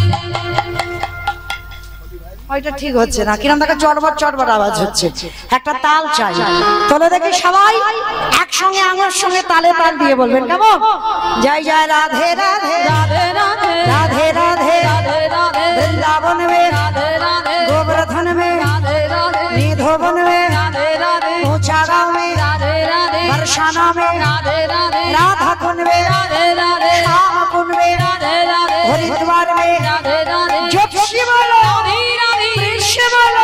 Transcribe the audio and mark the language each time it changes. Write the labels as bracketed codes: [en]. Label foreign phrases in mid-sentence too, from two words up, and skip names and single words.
[bn] ওইটা ঠিক হচ্ছে না কিরম দেখা চটবট চটবট আওয়াজ হচ্ছে একটা তাল চাই তোলে দেখি সবাই একসঙ্গে আমার সঙ্গে তালে তাল দিয়ে বলবেন কেমন জয় জয় রাধে রাধে রাধে রাধে राधे राधे রাধে রাধে [hi] वृंदावन में রাধে রাধে गोवर्धन में রাধে राधे निधोवन में राधे राधे ऊंचा गांव में राधे राधे बरसाना में राधे राधे राधा कुंड में राधे राधे श्याम कुंड में राधे राधे हरिद्वार में राधे राधे जोशी बोलो राधे राधे कृष्ण बोलो